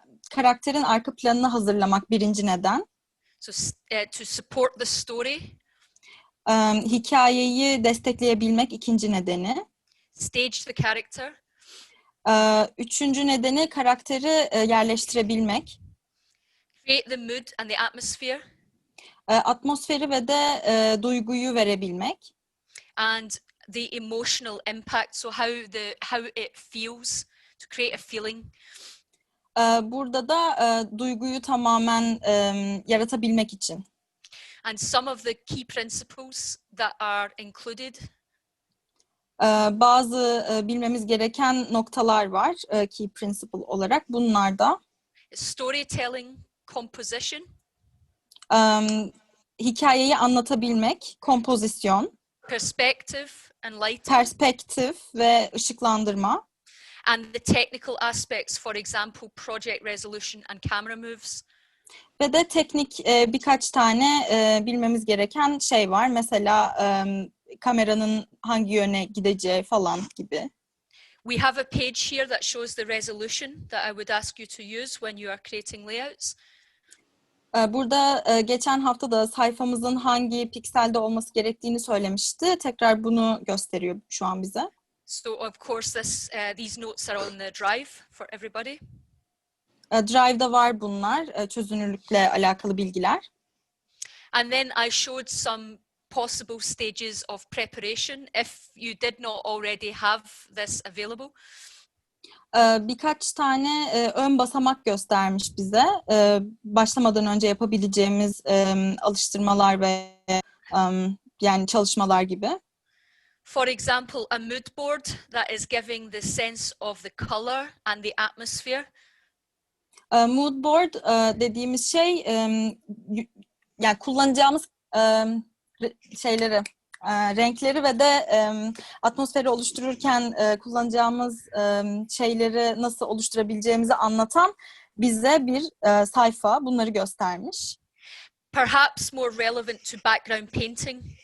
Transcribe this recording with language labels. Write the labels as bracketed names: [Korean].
[Turkish] Karakterin arka planını hazırlamak birinci neden. [English] So to support the story. [Turkish] Hikayeyi destekleyebilmek ikinci nedeni. [English] Stage the character. [Turkish] Üçüncü nedeni karakteri yerleştirebilmek. [English] Create the mood and the atmosphere. [Turkish] Atmosferi ve de duyguyu verebilmek. [English] And the emotional impact, so how it feels, to create a feeling. [Turkish] Burada da duyguyu tamamen yaratabilmek için. [English] And some of the key principles that are included [Turkish] Bazı bilmemiz gereken noktalar var key principle olarak. Bunlar da [English] storytelling, composition, [Turkish] hikayeyi anlatabilmek, kompozisyon, [English] perspective and lighting, [Turkish] perspektif ve ışıklandırma. [English] and the technical aspects, for example, project resolution and camera moves. [Turkish] Ve de teknik birkaç tane bilmemiz gereken şey var. Mesela kameranın hangi yöne gideceği falan gibi. [English] We have a page here that shows the resolution that I would ask you to use when you are creating layouts. [Turkish] Burada geçen hafta da sayfamızın hangi pikselde olması gerektiğini söylemişti. Tekrar bunu gösteriyor şu an bize. [English] So of course these notes are on the drive for everybody. [Turkish] Drive'da var bunlar, çözünürlükle alakalı bilgiler. [English] And then I showed some possible stages of preparation if you did not already have this available. [Turkish] Birkaç tane ön basamak göstermiş bize. Başlamadan önce yapabileceğimiz alıştırmalar ve yani çalışmalar gibi. [English] For example, a mood board that is giving the sense of the color and the atmosphere. [Turkish] Mood board dediğimiz şey yani kullanacağımız şeyleri, renkleri ve de atmosferi oluştururken kullanacağımız şeyleri nasıl oluşturabileceğimizi anlatan bize bir sayfa. Bunları göstermiş. [English] Perhaps more relevant to background painting.